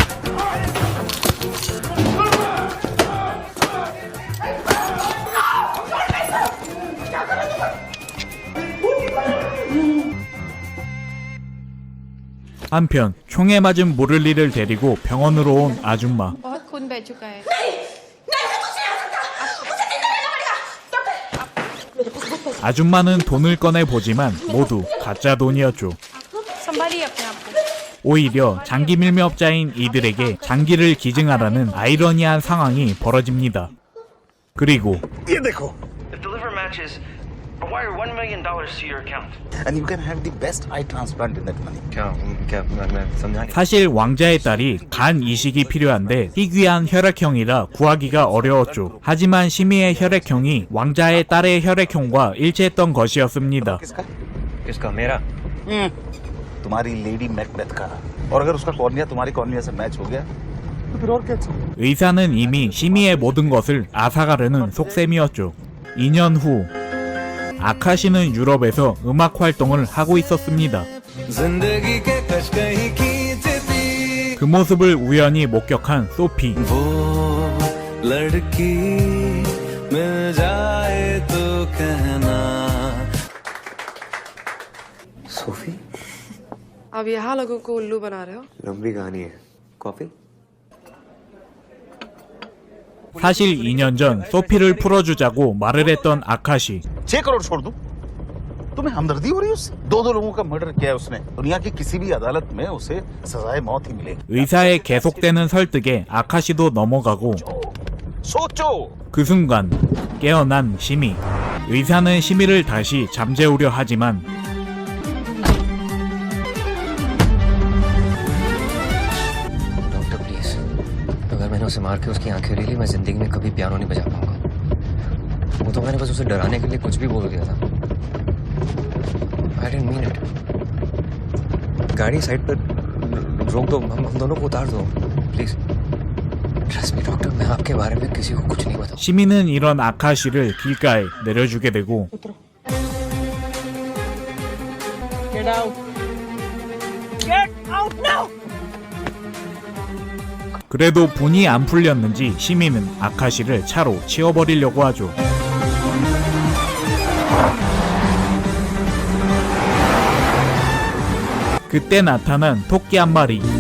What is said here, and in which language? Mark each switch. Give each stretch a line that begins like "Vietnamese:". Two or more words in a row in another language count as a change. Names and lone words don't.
Korean: 한편 총에 맞은 무를리를 데리고 병원으로 온 아줌마.
Hindi: बहुत खून बह चुका है.
Korean: 아줌마는 돈을 꺼내 보지만 모두 가짜 돈이었죠.
Hindi: संभालिए अपने आप को.
Korean: 오히려 장기 밀매업자인 이들에게 장기를 기증하라는 아이러니한 상황이 벌어집니다. 그리고
Hindi: ये देखो,
English: Deliver matches or wire $1 million to your account. and you can have the best eye transplant in that money.
Hindi: क्या मैं समझा नहीं।
Korean: 사실 왕자의 딸이 간 이식이 필요한데 희귀한 혈액형이라 구하기가 어려웠죠. 하지만 시미의 혈액형이 왕자의 딸의 혈액형과 일치했던 것이었습니다.
Hindi: किसका? किसका? मेरा? तुम्हारी लेडी मैकबेथ का। और अगर उसका कॉर्निया तुम्हारी कॉर्निया से मैच हो गया तो फिर और क्या चाहिए?
Korean: 의사는 이미 시미의 모든 것을 앗아가려는 속셈이었죠. 2년 후 아카시는 유럽에서 음악 활동을 하고 있었습니다. 그 모습을 우연히 목격한 소피.
Hindi: सोफी? अब यहाँ लोगों को उल्लू बना रहे हो. लंबी कहानी है। कॉफी?
Korean: 사실 2년 전 소피를 풀어주자고 말을 했던 아카시.
Hindi: 6 करोड़ छोड़ दूं? तुम्हें हमदर्दी हो रही है उससे? 2 लोगों का मर्डर किया है उसने। दुनिया की किसी भी अदालत में उसे सजाए मौत ही मिलेगी।
Korean: 의사의 계속되는 설득에 아카시도 넘어가고 그 순간 깨어난 시미. 의사는 시미를 다시 잠재우려 하지만
English: doctor please
Hindi: अगर मैंने उसे मार के उसकी आंखें ले ली मैं जिंदगी में कभी पियानो नहीं बजा पाऊंगा वो तो मैंने बस उसे डराने के लिए कुछ भी बोल दिया था
English: I didn't mean it
Hindi: गाड़ी साइड पर रोक दो हम दोनों को उतार दो
English: please trust me doctor
Hindi: मैं आपके बारे में किसी को कुछ नहीं बताऊं
Korean: 시미는 이런 아카시를 길가에 내려주게 되고
English: Get out. Get out now.
Korean: 그래도 분이 안 풀렸는지 시미는 아카시를 차로 치워버리려고 하죠. 그때 나타난 토끼 한 마리.